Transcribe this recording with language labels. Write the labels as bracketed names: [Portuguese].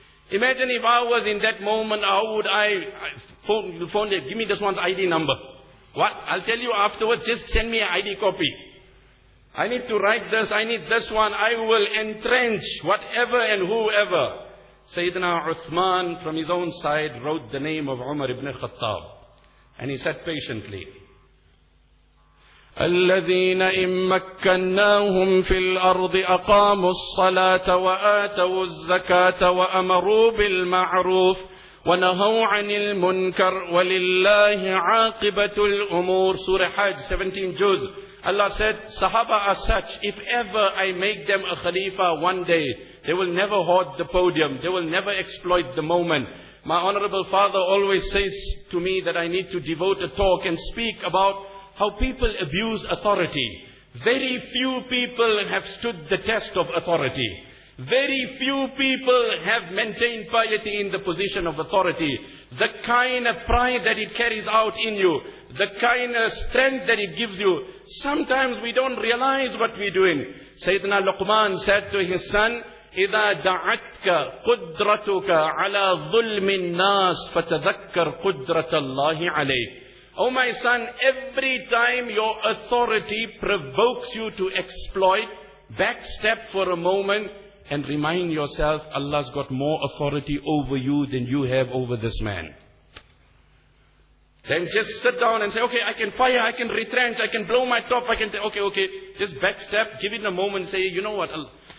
[English] Imagine if I was in that moment, how would I phone there, give me this one's ID number. What? I'll tell you afterwards, just send me an ID copy. I need to write this, I need this one, I will entrench whatever and whoever. Sayyidina Uthman from his own side wrote the name of Umar ibn Khattab. And he sat patiently. [Arabic] الذين إن مكناهم في الأرض أقاموا الصلاة وآتوا الزكاة وأمروا بالمعروف ونهوا عن المنكر ولله عاقبة الأمور. سورة حج 17 جزء. [English] Allah said, Sahaba are such, if ever I make them a Khalifa one day, they will never hoard the podium, they will never exploit the moment. My honorable father always says to me that I need to devote a talk and speak about how people abuse authority. Very few people have stood the test of authority. Very few people have maintained piety in the position of authority. The kind of pride that it carries out in you, the kind of strength that it gives you, sometimes we don't realize what we're doing. Sayyidina Luqman said to his son, [Arabic] إِذَا دَعَتْكَ قُدْرَتُكَ عَلَى ظُلْمِ النَّاسِ فَتَذَكَّرْ قُدْرَةَ اللَّهِ عَلَيْكَ. [English] Oh my son, every time your authority provokes you to exploit, backstep for a moment and remind yourself Allah's got more authority over you than you have over this man. Then just sit down and say, okay, I can fire, I can retrench, I can blow my top, I can say, okay, just backstep, give it a moment, say, you know what, Allah.